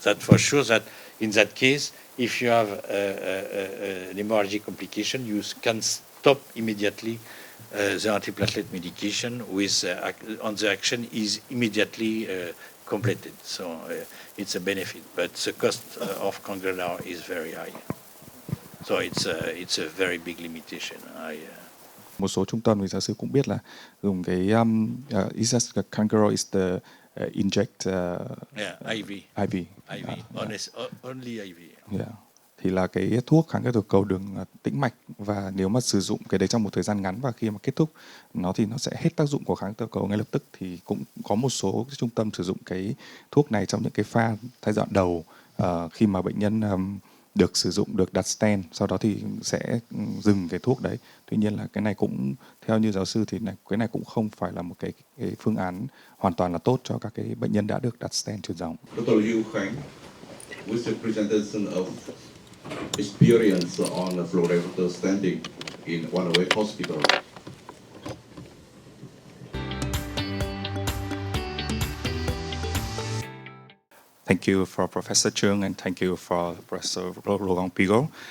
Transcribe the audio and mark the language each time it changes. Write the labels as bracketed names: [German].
[English] That for sure that in that case, if you have an hemorrhagic complication, you can stop immediately the antiplatelet medication with on the action is immediately completed. So it's a benefit, but the cost of Cangrelor is very high. So it's a very big limitation. [Vietnamese] Một số trung tâm thì giáo sư cũng biết là dùng cái [English] is that Cangrelor is the inject IV. IV. Only IV. Yeah. [Vietnamese] Thì là cái thuốc kháng cái cầu đường tĩnh mạch, và nếu mà sử dụng cái đấy trong một thời gian ngắn và khi mà kết thúc nó thì nó sẽ hết tác dụng của kháng cầu ngay lập tức. Thì cũng có một số trung tâm sử dụng cái thuốc này trong những cái pha giai đoạn đầu khi mà bệnh nhân được sử dụng, được đặt stent, sau đó thì sẽ dừng cái thuốc đấy. Tuy nhiên là cái này cũng theo như giáo sư thì cái này cũng không phải là một cái phương án hoàn toàn là tốt cho các cái bệnh nhân đã được đặt stent truyền dòng. [English] Dr. QUΙNG, with the presentation of experience on the flow diverter standing in 108 hospital. Thank you for Professor Chung and thank you for Professor Laurent Pigot.